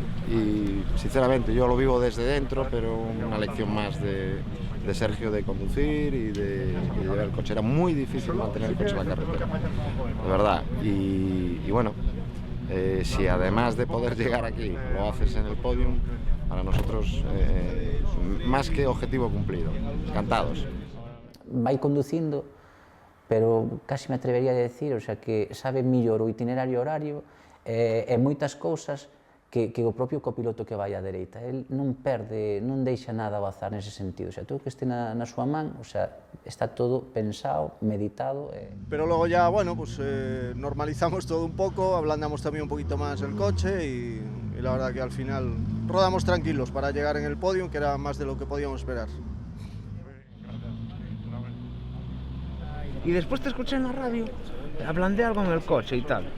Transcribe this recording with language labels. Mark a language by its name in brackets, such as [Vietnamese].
[Spanish] Y sinceramente yo lo vivo desde dentro, pero una lección más de Sergio de conducir y de llevar el coche. Era muy difícil mantener el coche en la carretera, de verdad. Y bueno, si además de poder llegar aquí lo haces en el podium, para nosotros más que objetivo cumplido. Encantados. [Galician] Vai conducindo, pero [Spanish] casi me atrevería a decir, [Galician] o sea, que sabe mellor o itinerario horario e moitas cousas que o propio copiloto que vai á dereita. El non perde, non deixa nada ao azar nese sentido. O sea, todo que este na súa man, o sea, está todo pensado, meditado. [Spanish] Pero luego ya, bueno, pues normalizamos todo un poco, ablandamos también un poquito más el coche y la verdad que al final rodamos tranquilos para llegar en el podium, que era más de lo que podíamos esperar. Y después te escuché en la radio, ablandé algo en el coche y tal.